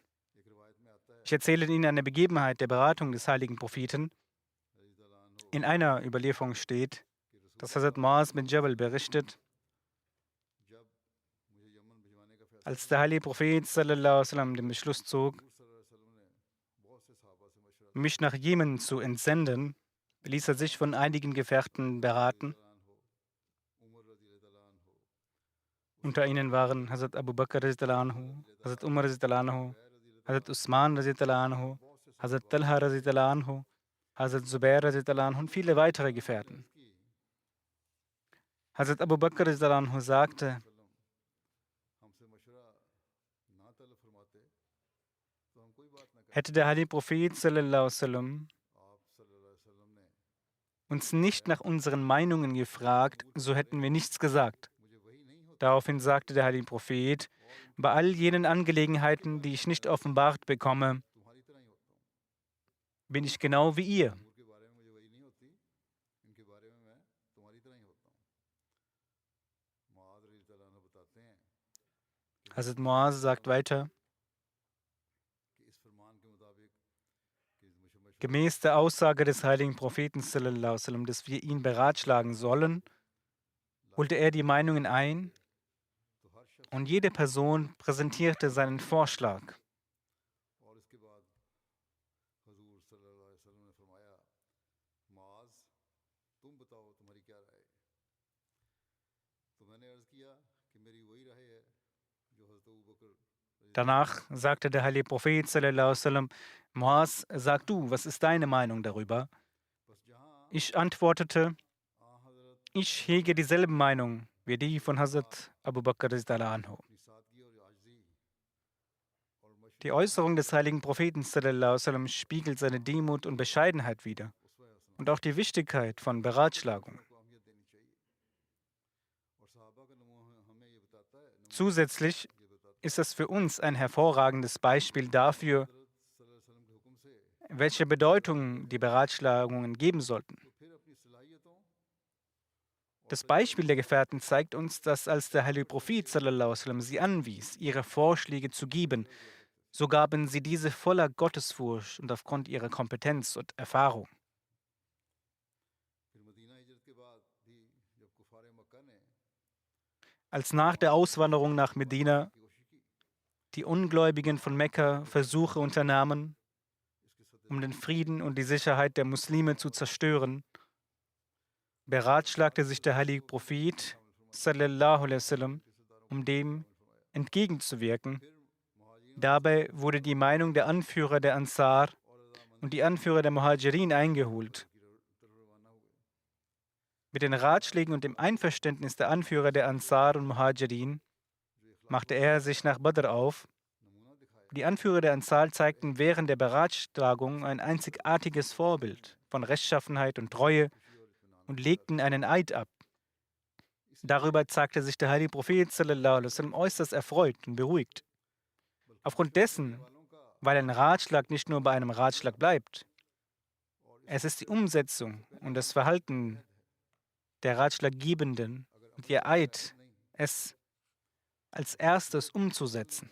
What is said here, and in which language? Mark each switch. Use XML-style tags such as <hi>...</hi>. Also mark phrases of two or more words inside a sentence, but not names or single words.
<de>Ich erzähle Ihnen eine Begebenheit der Beratung des heiligen Propheten. In einer Überlieferung steht, dass Hazrat Muaz bin Jabal berichtet, als der heilige Prophet</de> <ar>صلى الله عليه وسلم</ar> <de>den Beschluss zog, mich nach Jemen zu entsenden, ließ er sich von einigen Gefährten beraten. Unter ihnen waren Hazrat Abu Bakr, Hazrat Umar, Hazrat Usman, Hazrat Talha, Hazrat Zubair und viele weitere Gefährten. Hazrat Abu Bakr sagte, hätte der heilige Prophet</de> <ar>صلى الله عليه وسلم</ar> <de>uns nicht nach unseren Meinungen gefragt, so hätten wir nichts gesagt. Daraufhin sagte der heilige Prophet, bei all jenen Angelegenheiten, die ich nicht offenbart bekomme, bin ich genau wie ihr. Hazrat Muaz sagt weiter, gemäß der Aussage des heiligen Propheten</de> <ar>صلى الله عليه وسلم,</ar> <de>dass wir ihn beratschlagen sollen, holte er die Meinungen ein und jede Person präsentierte seinen Vorschlag. Danach sagte der heilige Prophet</de> <ar>صلى الله عليه وسلم,</ar> <de>Muaz, sag du, was ist deine Meinung darüber? Ich antwortete, ich hege dieselbe Meinung wie die von Hazrat Abu Bakr</de> <ar>رضي الله عنه.</ar> <de>Die Äußerung des heiligen Propheten</de> <ar>صلى الله عليه وسلم</ar> <de>spiegelt seine Demut und Bescheidenheit wider und auch die Wichtigkeit von Beratschlagung. Zusätzlich ist es für uns ein hervorragendes Beispiel dafür, welche Bedeutung die Beratschlagungen geben sollten. Das Beispiel der Gefährten zeigt uns, dass als der heilige Prophet</de> <ar>صلى الله عليه وسلم</ar> <de>sie anwies, ihre Vorschläge zu geben, so gaben sie diese voller Gottesfurcht und aufgrund ihrer Kompetenz und Erfahrung. Als nach der Auswanderung nach Medina die Ungläubigen von Mekka Versuche unternahmen, um den Frieden und die Sicherheit der Muslime zu zerstören, beratschlagte sich der heilige Prophet</de> <ar>صلى الله عليه وسلم,</ar> <de>um dem entgegenzuwirken. Dabei wurde die Meinung der Anführer der Ansar und die Anführer der Muhajirin eingeholt. Mit den Ratschlägen und dem Einverständnis der Anführer der Ansar und Muhajirin machte er sich nach Badr auf. Die Anführer der Ansar zeigten während der Beratschlagung ein einzigartiges Vorbild von Rechtschaffenheit und Treue und legten einen Eid ab. Darüber zeigte sich der heilige Prophet</de> <ar>صلى الله عليه وسلم</ar> <de>äußerst erfreut und beruhigt. Aufgrund dessen, weil ein Ratschlag nicht nur bei einem Ratschlag bleibt, es ist die Umsetzung und das Verhalten der Ratschlaggebenden und ihr Eid, es als erstes umzusetzen.</de>